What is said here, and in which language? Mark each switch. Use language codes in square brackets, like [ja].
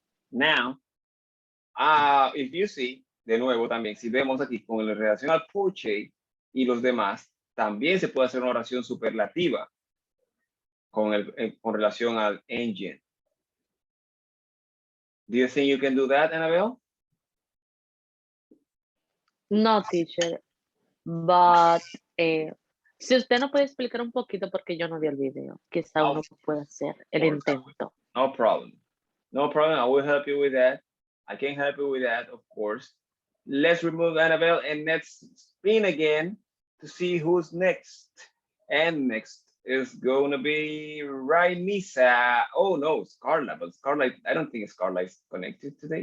[en] Now, if you see, [es] de nuevo también, si vemos aquí con la relación al Porsche y los demás, también se puede hacer una oración superlativa con relación al engine. [en] Do you think you can do that, Annabelle? No, teacher, but [es] Si usted no puede explicar un poquito porque yo no vi el video, quizá uno pueda hacer el [en] course. [es] intento. [en] No problem. No problem. I will help you with that. I can help you with that, of course. Let's remove Annabelle and let's spin again to see who's next. And next is going to be Rainisa. Oh no, it's Carla, but Carla, I don't think Carla is connected today.